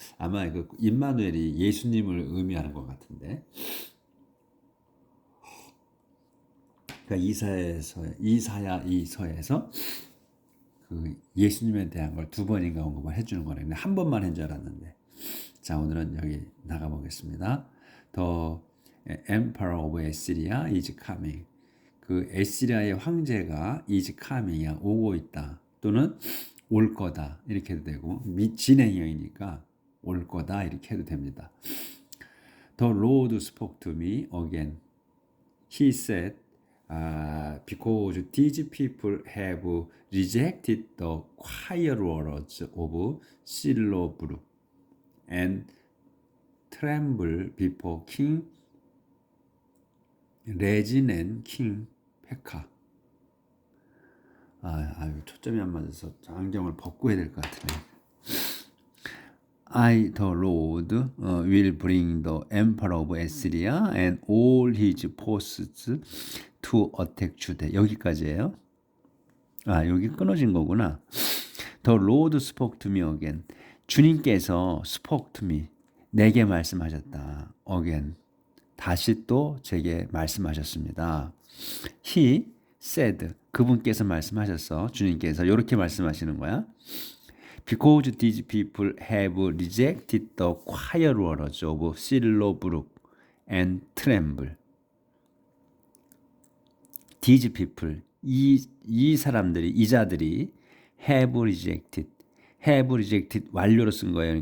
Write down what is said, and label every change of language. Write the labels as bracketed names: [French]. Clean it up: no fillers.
[Korean] 아마 그 임마누엘이 예수님을 의미하는 것 같은데. 그러니까 이사야서에서 그 예수님에 대한 걸 두 번인가 언급을 해주는 거네. 근데 한 번만 한 줄 알았는데. 자, 오늘은 여기 나가보겠습니다. [English] The Emperor of Assyria is coming. [Korean] 그 에시리아의 황제가 [English] is coming [Korean] 이야, 오고 있다, 또는 올 거다, 이렇게 해도 되고, 진행형이니까 올 거다 이렇게 해도 됩니다. [English] The Lord spoke to me again. He said, because these people have rejected the quiet words of Sillobruk and tremble before King Rezin and King Pekah. [Korean] 초점이 안 맞아서 안경을 벗고 해야 될 것 같으네. [English] I, the Lord, will bring the emperor of Assyria and all his forces to attack Judah. [Korean] 여기까지예요. 여기 끊어진 거구나. [English] The Lord spoke to me again. [Korean] 주님께서 [English] spoke to me, [Korean] 내게 말씀하셨다. again, 다시 또 제게 말씀하셨습니다. [English] He said, [Korean] 그분께서 말씀하셨어. 주님께서 이렇게 말씀하시는 거야. [English] Because these people have rejected the quiet words of Sillobruk and tremble. These people, [Korean] 이 사람들이, 이 자들이 [English] have rejected [Korean] 완료로 쓴 거예요.